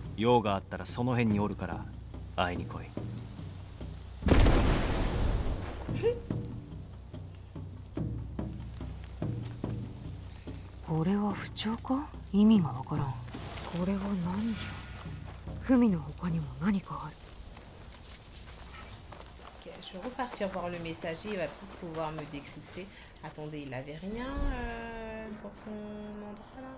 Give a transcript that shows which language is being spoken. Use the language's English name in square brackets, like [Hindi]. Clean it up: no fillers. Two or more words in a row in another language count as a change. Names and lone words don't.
[Japanese] 用があったらその辺におるから会いに来い。これは不調か？意味がわからん。これは何じゃ？フミの他にも何かある。 [French] Ok, je vais repartir voir le messager, il va peut-être pouvoir me décrypter. Attendez, il avait rien dans son endroit là?